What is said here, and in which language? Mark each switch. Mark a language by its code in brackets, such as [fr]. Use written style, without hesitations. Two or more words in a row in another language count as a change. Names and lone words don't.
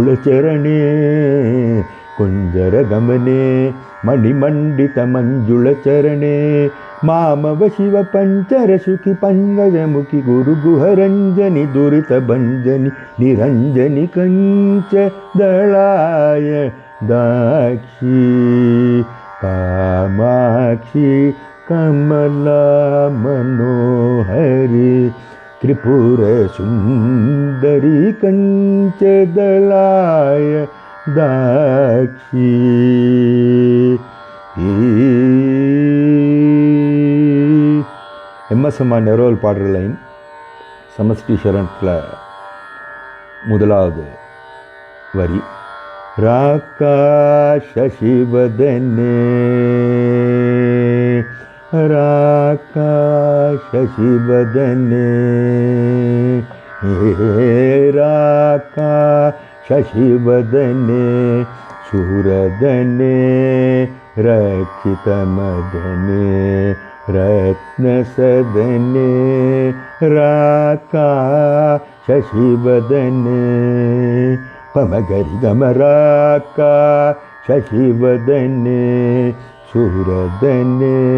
[sa] चरणे कुंजर गमने मणिमंडित मंजुल चरणे मामव शिव पंचर सुखी पंगजमुखी गुरु गुहरंजनी दुरित भंजनी निरंजनी कंच दलाय दाक्षी कामाक्षी कमला मनोहरी त्रिपुर सुंदरी कंच दलाय दाक्षी. [ta] எம்எஸ் அம்மா நெரோல் பாடுற லைன் சமஷ்டி சரணத்தில் முதலாவது வரி. [sa] राकाश शिवदने राकाश शिवदने राका शशिवदने सूरदने रक्षितमदने रत्नसदने राका शशिवदने पमगरि गमराका शशिवदने सूरदने